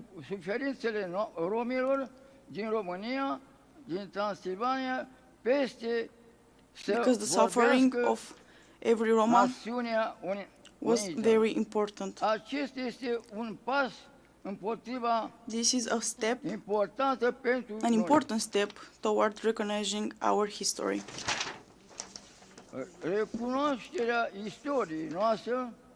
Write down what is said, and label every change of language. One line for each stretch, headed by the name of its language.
Romanian: suferințele romilor din România, din Transilvania, peste
English: because the suffering of every Roma was very important.
Romanian: Acesta este un pas împotriva
English: This is a step, an important step toward recognizing our history.
Romanian: Recunoașterea istoriei noastre,